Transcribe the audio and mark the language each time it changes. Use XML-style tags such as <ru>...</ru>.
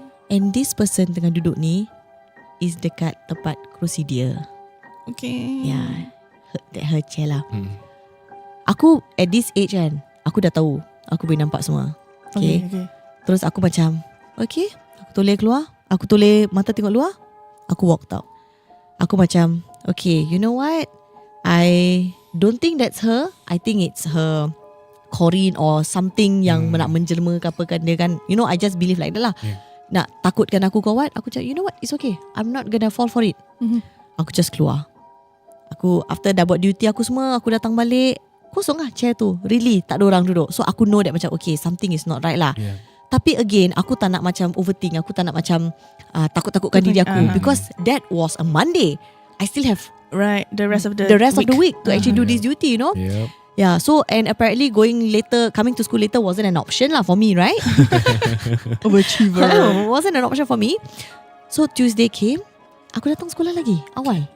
<ms>And this person tengah duduk ni is dekat tempat kerusi dia.</ms> <en>Okay. Yeah, her chair lah.</en> <ms>Aku at this age kan, aku dah tahu, aku boleh nampak semua. Okay. Terus aku macam, okay, aku toleh keluar, aku toleh mata tengok luar, aku walk out. Aku macam,</ms> <en>okay, you know what, I don't think that's her. I think it's her Corinne or something</en> <ms>yang nak menjelma ke apa kan dia kan.</ms> <en>You know, I just believe like that lah.</en> <ms>Nak takutkan aku ke</ms> <en>what,</en> <ms>aku cakap,</ms> <en>you know what, it's okay, I'm not gonna fall for it.</en> <ms>Aku just keluar. Aku after dah buat duty aku semua, aku datang balik, kosong lah chair tu. Really tak ada orang duduk. So aku know that macam okay,</ms> <en>something is not right</en> <ms>lah. Tapi again, aku tak nak macam overthink. Aku tak nak macam takut-takutkan diri aku.</ms> <en>Because that was a Monday. I still have the rest of the week to actually do this duty, you know. Yeah, so and apparently coming to school later wasn't an option lah for me, right? Overachiever. Wasn't an option for me. So Tuesday came,</en> <ms>aku datang sekolah lagi awal.</ms>